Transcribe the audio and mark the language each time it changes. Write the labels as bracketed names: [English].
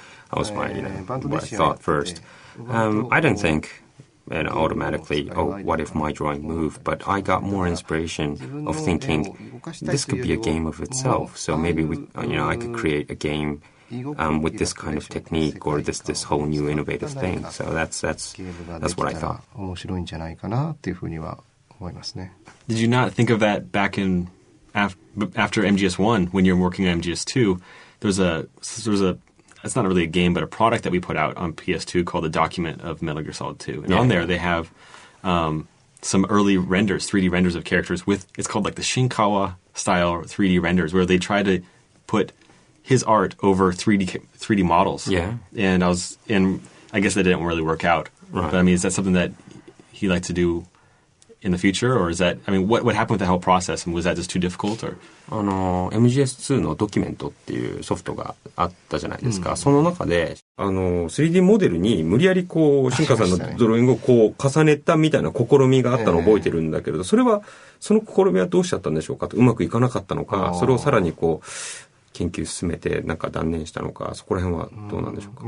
[English] That was my, what I thought first. I didn't think, automatically, oh, what if my drawing moved? But I got more inspiration of thinking, this could be a game of itself. So maybe I could create a game with this kind of technique or this whole new innovative thing. So that's what I thought. [Japanese] 面白いんじゃないかなっていうふうには思いますね。 [English] Did you not think of that back in after MGS1 when you're working on MGS2? There's a it's not really a game, but a product that we put out on PS2 called the Document of Metal Gear Solid 2. And on there they have some early renders, 3D renders of characters with, it's called like the Shinkawa style 3D renders, where they try to put his art over 3D models. Yeah. And I guess that didn't really work out. Right. But I mean, is that something that he'd like to do in the future, or is that, I mean, what happened with the whole process, and was that just too difficult, or? [Japanese] MGS2 のドキュメントっていうソフトがあったじゃないですか。その中で、3D モデルに無理やりこう、新川さんのドローイングをこう、重ねたみたいな試みがあったのを覚えてるんだけれど、その試みはどうしちゃったんでしょうかと、うまくいかなかったのか、それをさらにこう、研究進めてなんか断念したのか、そこら辺はどうなんでしょうか。